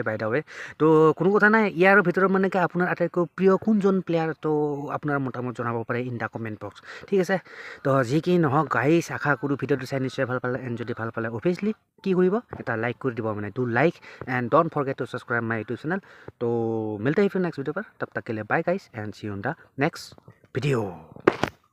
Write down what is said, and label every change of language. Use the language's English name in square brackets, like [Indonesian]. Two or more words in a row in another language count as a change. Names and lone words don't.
[English] by the way [Assamese] তো কোনো কথা নাই ইয়াৰ ভিতৰত মানে কি আপোনাৰ আটাইতকৈ প্ৰিয় কোনজন প্লেয়াৰ তো আপোনাৰ মতামত জনাব পাৰে [English] in the comment box [Assamese] ঠিক আছে তো যি কি নহওক গাইজ আশা কৰোঁ ভিডিঅ'টো চাই নিশ্চয় ভাল পালে এণ্ড যদি ভাল পালে অভিয়াছলি কি কৰিব এটা লাইক কৰি দিব মানে [English] do like and don't forget to subscribe my YouTube channel [Assamese] তো [Hindi] मिलते ही फिर [English] next video [Hindi] पर तब तक के लिए [English] bye guys and see you in the next video